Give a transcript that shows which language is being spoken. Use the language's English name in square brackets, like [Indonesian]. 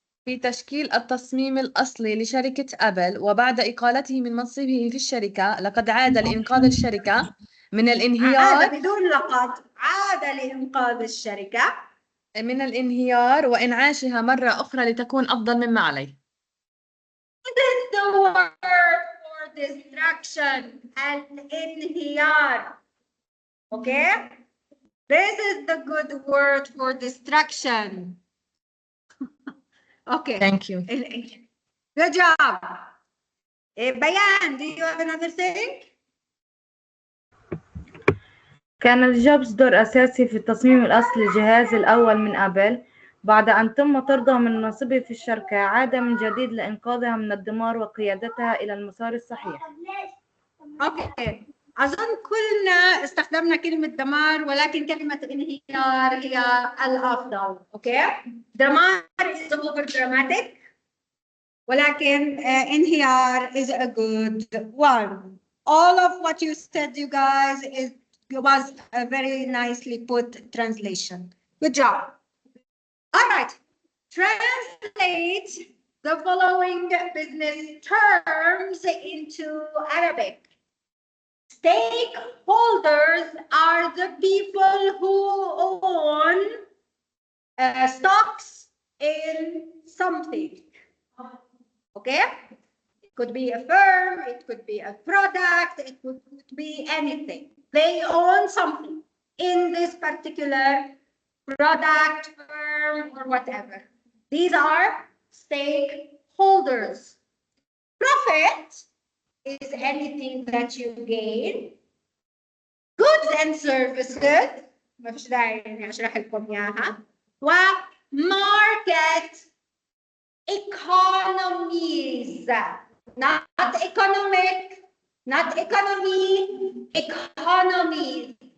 [Arabic] في تشكيل التصميم الأصلي لشركة أبل وبعد إقالته من منصبه في الشركة لقد عاد لإنقاذ الشركة من الانهيار. عاد بدون لقد. عاد لإنقاذ الشركة من الانهيار وإنعاشها مرة أخرى لتكون أفضل مما عليه. [English] The word for destruction [Arabic] الانهيار. [English] Okay? This is the good word for destruction. Okay. Thank you. Good job. Bayan, do you have another thing? [Arabic] كان لجوبز دور أساسي في تصميم الأصل الجهاز الأول من أبل. بعد أن تم طرده من منصبه في الشركة عاد من جديد لإنقاذها من الدمار وقيادتها إلى المسار الصحيح. اوكي، اظن كلنا استخدمنا كلمه دمار، ولكن كلمه انهيار هي الافضل. اوكي، دمار [English] is over dramatic، [Arabic] ولكن انهيار [English] is a good one. All of what you said, you guys, was a very nicely put translation. Good job. All right, translate the following business terms into Arabic. Stakeholders are the people who own stocks in something. Okay? It could be a firm, it could be a product, it could be anything. They own something in this particular product, firm, or whatever. These are stakeholders. Profit is anything that you gain. Goods and services، [Arabic] ما فيش داعي اني اشرح لكم اياها. [English] وماركت economies، not economic، not economy، economies.